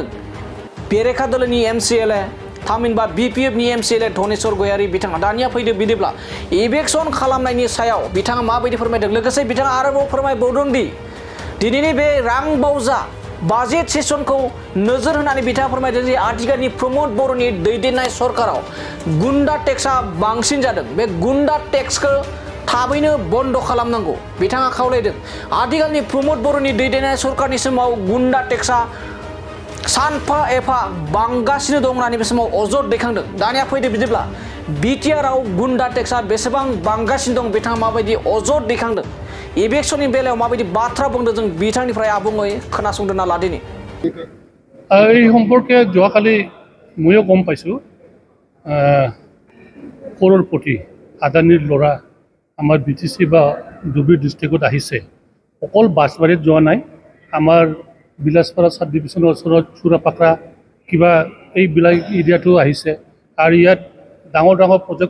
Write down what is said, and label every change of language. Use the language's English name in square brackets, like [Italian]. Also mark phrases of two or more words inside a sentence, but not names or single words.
[Bodo] बेरेखा दोलोनि एमसिएलए थामहिनबा बिपिएफनि एमसिएलए धनेश्वर गयारी बिथाङा दानिया फैदो बिदिब्ला इभिक्सन खालामनायनि सायाव बिथाङा माबायदि फोरमायदों लोगोसे बिथाङा आरोबाव फोरमायबावदों दि दिनैनि बे रां बावजा बाजेट सेसनखौ नोजोर होनानै बिथाङा फोरमायदों जे आथिखालनि प्रमोद बर'नि दैदेननाय सरकाराव गुन्डा टेक्सआ बांसिन जादों बे गुन्डा टेक्सखौ थाबैनो बन्द खालामनांगौ बिथाङा खावलायदों आथिखालनि प्रमोद बर'नि दैदेननाय सरकारनि समाव गुन्डा टेक्सआ सानफा एफा बांगासिनो दं होननानै बे समाव अजद दैखांदों दानिया फैदो बिदिब्ला बिटिआरआव गुन्डा टेक्सआ बेसेबां बांगासिनो दं बिथाङा माबायदि अजद दैखांदों इभिक्सननि बेलायाव माबायदि बाथ्रा बुंदों जों बिथांनिफ्राय आबुङै खोनासंदोंना लादिनि [Assamese] এই সম্পর্কে যোৱাকালি ময়ো গম পাইছোঁ কৰৰপতি আদানীৰ ল'ৰা আমাৰ বিটিচি বা ধুবুৰী ডিষ্ট্ৰিক্টত আহিছে অকল বাছবাৰীত যোৱা নাই আমাৰ বিলাসপাৰা সাব ডিভিজনৰ ওচৰত চুৰাপাকৰা কিবা এইবিলাক এৰিয়াটো আহিছে আৰু ইয়াত ডাঙৰ ডাঙৰ প্ৰজেক্ট